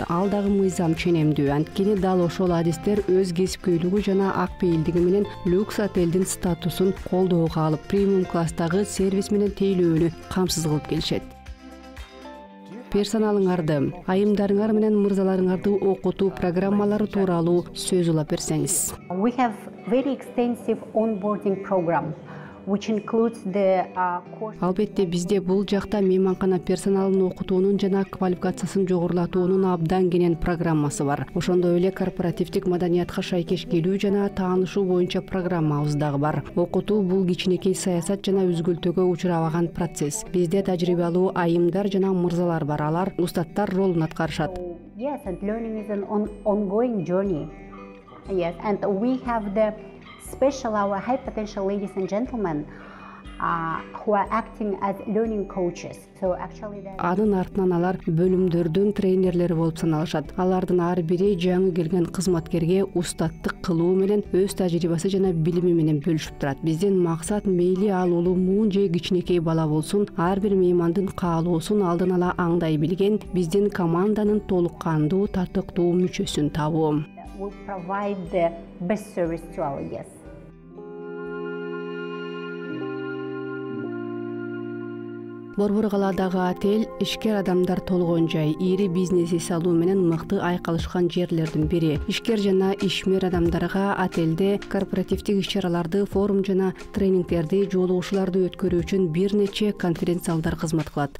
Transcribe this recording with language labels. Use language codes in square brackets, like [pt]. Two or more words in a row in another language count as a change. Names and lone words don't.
[ky] Ал дагы мыйзам ченемдүү. Анткени дал ошол адистер өз кесипкөйлүгү жана ак пейилдиги менен люкс отелдин статусун колдоого алып, премиум класстагы сервис менен тейлөөнү камсыз кылып келишет. Персоналыңарды, айымдарыңар менен мырзаларыңарды окутуу программалары тууралуу сөз улап берсеңиз. [en] We have very extensive onboarding program. [ky] Албетте, бизде бул жакта мейманкана персоналын окутуунун жана квалификациясын жогорулатуунун абдан кенен программасы бар. Ошондой эле корпоративдик маданиятка шайкеш келүү жана таанышуу боюнча программабыз дагы бар. Окутуу бул кичинекей саясат жана үзгүлтүүгө учурабаган процесс. Бизде тажрыйбалуу айымдар жана мырзалар бар. Алар устаттар ролун аткарышат. [en] Yes, and learning is an ongoing journey. Yes, and we have the special, our high potential ladies and gentlemen who are acting as learning coaches. So actually [ky] Анын артынан алар бөлүмдөрдүн трейнерлери болуп саналышат. Алардын ар бири жаңы келген кызматкерге устаттык кылуу менен өз тажрыйбасы жана билими менен бөлүшүп турат. Биздин максат мейли ал улуу муун же кичинекей бала болсун, ар бир меймандын каалоосун алдын ала аңдай билген биздин команданын толук кандуу, татыктуу мүчөсүн табуу. [en] will provide the best service to our guests. [ky] Борбор калаадагы отель ишкер адамдар толгон жай, ири бизнес эс алуу менен мыкты айкалышкан жерлердин бири. Ишкер жана ишмер адамдарга отелде корпоративдик иш-чараларды, форум жана тренингтерди, жолугушууларды өткөрүү үчүн бир нече конференц-залдар кызмат кылат.